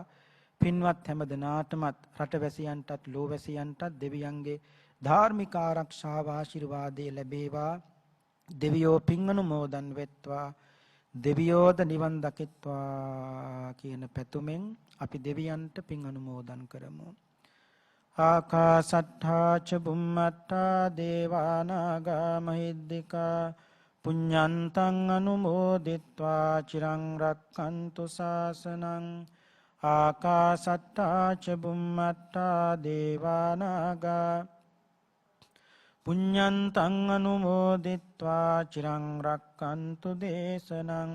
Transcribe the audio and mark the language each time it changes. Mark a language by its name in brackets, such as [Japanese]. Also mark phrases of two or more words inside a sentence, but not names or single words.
[Sinhala] පින්වත් හැම දෙනාටමත් රටවැසියන්ටත් ලෝවැසියන්ටත් දෙවියන්ගේ ධාර්මික ආරක්ෂාව ආශිර්වාදයේ ලැබේවා. දෙවියෝ පින් අනුමෝදන් වෙත්වා. දෙවියෝද නිවන් දකිත්වා කියන පැතුමෙන් අපි දෙවියන්ට පින් අනුමෝදන් කරමු. [Pali] ආකාසට්ඨා ච බුම්මට්ඨා දේවානාගා මහිද්దికා පුඤ්ඤන්තං අනුමෝදිත්වා චිරං රක්ඛන්තු ශාසනං. ආකාසට්ඨා ච බුම්මට්ඨා දේවානාගා පුඤ්ඤන්තං අනුමෝදිත්වා චිරං රක්ඛන්තු දේශනං.